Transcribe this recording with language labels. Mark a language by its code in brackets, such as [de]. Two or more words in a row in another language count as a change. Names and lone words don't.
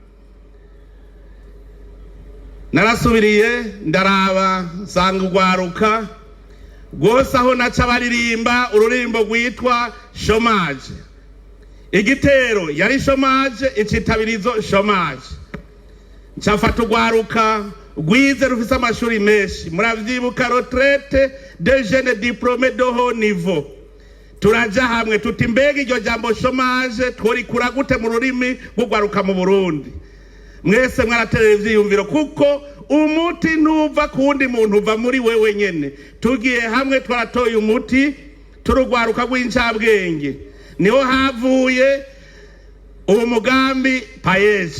[rn] Narasubiriye ndaraba sanga ugwaruka rwose aho naca baririmba ururimbo rwitwa chômage. Igitero yari chômage, icitabirizo chômage. Ncafata ugwaruka rwize rufise amashuri menshi, muravyibuka [fr] retraite de jeunes diplômés de haut niveau. [rn] Turaja hamwe tuti mbega iryo jambo chômage tworikura gute mu rurimi rw'ugwaruka mu Burundi. Mwese mwaraterera ivyiyumviro kuko umuti ntuva ku wundi muntu uva muri wewe nyene. Tugiye hamwe twaratoye umuti turugwaruka rw'incabwenge, niho havuye uwo mugambi payeje.